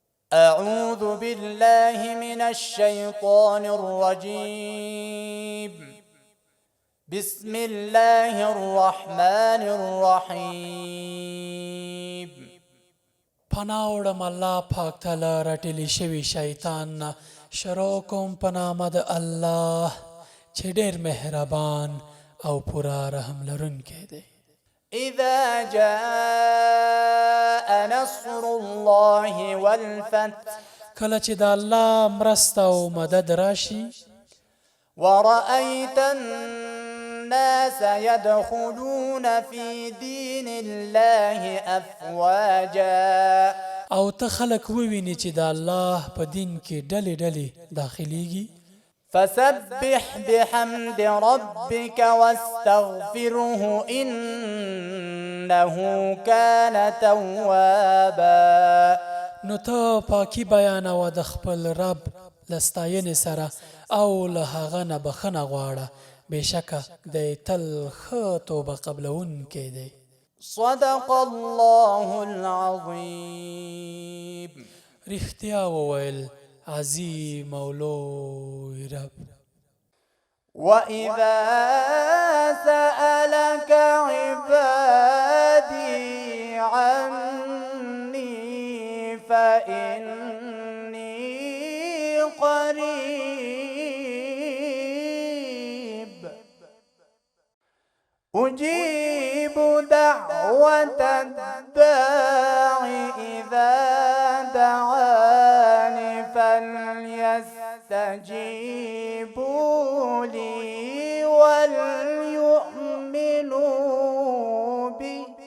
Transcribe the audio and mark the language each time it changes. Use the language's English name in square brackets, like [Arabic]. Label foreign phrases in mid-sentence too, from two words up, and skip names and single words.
[Arabic] أعوذ بالله من الشيطان الرجيم بسم الله الرحمن الرحيم [Pashto] پناوړم الله پاک تعالی راټلی شوی شیطان نه شروع کوم په نامه د الله چې ډېر مهربان او پوره رحم لرونکی دی. [Arabic] إذا جاء نصر الله والفتح [Pashto] کله چې د الله مرسته او مدد راشي [Arabic] ورأيت الناس يدخلون في دين الله أفواجا [Pashto] او ته خلک وویني چې د الله په دین کې ډلې ډلې داخليږي [Arabic] فسبح بحمد ربك واستغفره إنه كان توابا. [Pashto] نو ته پاکي بیانوه د خپل رب له ستاینې سره او له هغه نه بخښنه غواړه، بېشکه دی تل ښه توبه قبلونکی دی. [Arabic] صدق الله العظيم. [Pashto] رښتیا وویل عظیم او لوی رب. [Arabic] وإذا سألك عبادي عني فإني قريب أجيب دعوة الداع إذا دعاني فليستجيبوا لي وليؤمنوا بي